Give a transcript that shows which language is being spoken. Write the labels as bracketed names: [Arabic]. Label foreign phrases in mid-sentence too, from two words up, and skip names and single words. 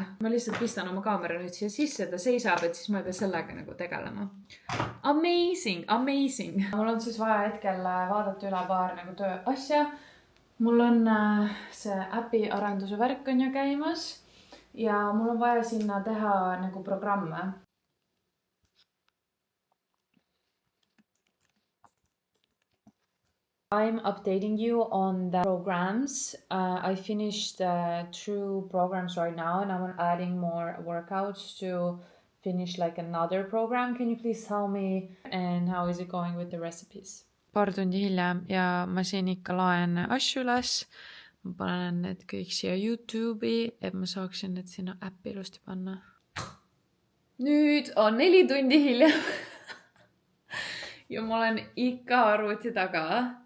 [Estonian] Ma lihtsalt pistan oma kaamera nüüd siia sisse, ta seisab, et siis ma ei pea sellega nagu tegelema. [English] Amazing, amazing. [Estonian] Mul on siis vaja hetkel vaadata üle paar nagu töö asja. Mul on see äpi arenduse värk on ju käimas ja mul on vaja sinna teha nagu programme. [English] I'm updating you on the programs. I finished 2 programs right now and I'm adding more workouts to finish like another program. Can you please tell me and how is it going with the recipes? [Estonian] Paar tundi hiljem ja ma siin ikka laen asju üles. Ma panen need kõik siia YouTube'i, et ma saaksin need sinna äppi ilusti panna. Nüüd on 4 tundi hiljem ja ma olen ikka arvuti taga.